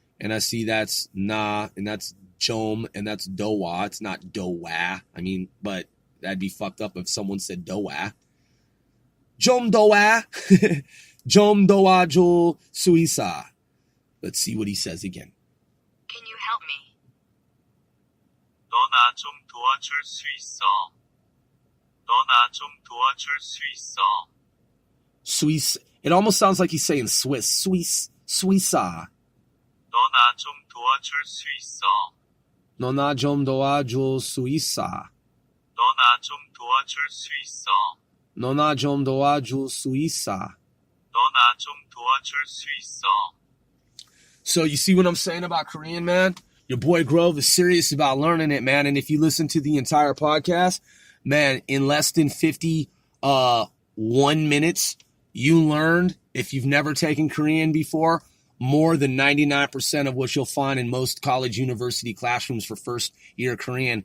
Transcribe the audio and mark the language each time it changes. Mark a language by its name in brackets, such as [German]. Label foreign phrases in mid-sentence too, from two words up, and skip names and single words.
[English] And I see that's na, and that's Chom, and that's Dowa. It's not Dowa. I mean, but that'd be fucked up if someone said Dowa. [Korean] 좀 도와. 좀 도와 줄 수 있어. [English] Let's see what he says again. Can you help me? [Korean] 너 나 좀 도와줄 수 있어. 너 나 좀 도와줄 수 있어. [English] Swiss. It almost sounds like he's saying Swiss. Suisa. [Korean] 너 나 좀 도와줄 수 있어. 너 나 좀 도와줄 수 있어. 너 나 좀 도와줄 수 있어. 너 나 좀 도와줄 수 있어. 너 나 좀 도와줄 수 있어. [English] So you see what I'm saying about Korean, man? Your boy Grove is serious about learning it, man. And if you listen to the entire podcast, man, in less than 1 minutes, you learned, if you've never taken Korean before, more than 99% of what you'll find in most college university classrooms for first year Korean.